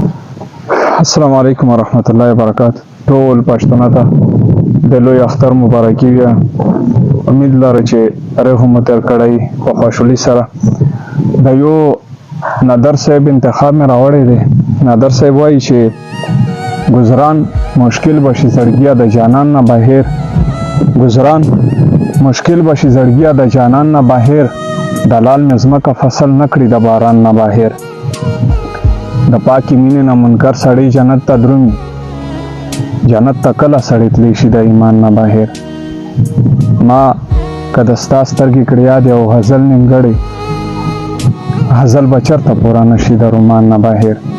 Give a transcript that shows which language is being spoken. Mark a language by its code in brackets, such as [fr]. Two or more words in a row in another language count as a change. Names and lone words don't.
[ar] السلام علیکم ورحمت الله وبرکاته. [ps] ټول پښتنو ته د لوی اختر مبارکي ویه. امید لرم چې رحم مو تیر کړی په خوشحالۍ سره. د یو نادر صاحب انتخاب مې راوړی دی. نادر صاحب وایي چې [fa] «گذران مشکل باشی [ps] زړګیا د جانان نه بهر». [fa] گذران مشکل باشی [ps] زړګیا د جانان نه بهر. دلال مې ځمکه فصل نه کړي د باران نه بهر. د پاکې مینې نه منکر سړی جنت ته درومي. جنت ته کله سړی تلی شي د ایمان نه بهر؟ ما که د ستا سترګې کړې یاد یو غزل نیمګړی، غزل به چرته پوره نه شي د رومان نه بهر؟